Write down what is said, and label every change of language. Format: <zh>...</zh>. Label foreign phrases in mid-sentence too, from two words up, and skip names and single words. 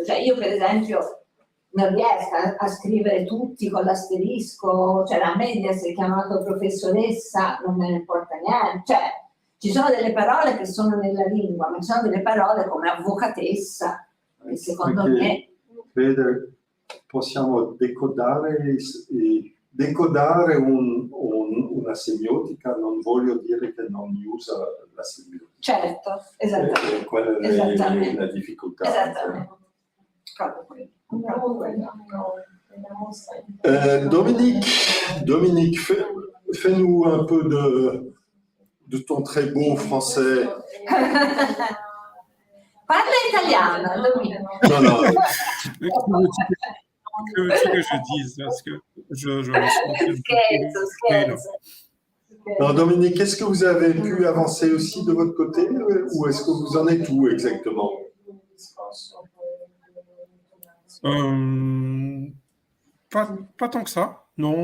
<it>Cioè io per esempio non riesco a scrivere tutti con l'asterisco, cioè la media si è chiamato professoressa, non me ne importa niente, cioè ci sono delle parole che sono nella lingua, ma ci sono delle parole come avvocatessa, e secondo me... Fede, possiamo decodare una semiotica, non voglio dire che non usa la semiotica. Certo, esattamente. Quella è la difficoltà. Esattamente.</it> <fr>Dominique, fais-nous un peu de ton très beau français.</fr> <it>Parla italiano, Dominique.</it> <fr>Non. Que veux-tu que je dise? Parce que je me sens...</fr> <it>Scherzo.</it> <fr>Alors Dominique, est-ce que vous avez pu avancer aussi de votre côté ou est-ce que vous en êtes où exactement? Pas tant que ça, non.</fr>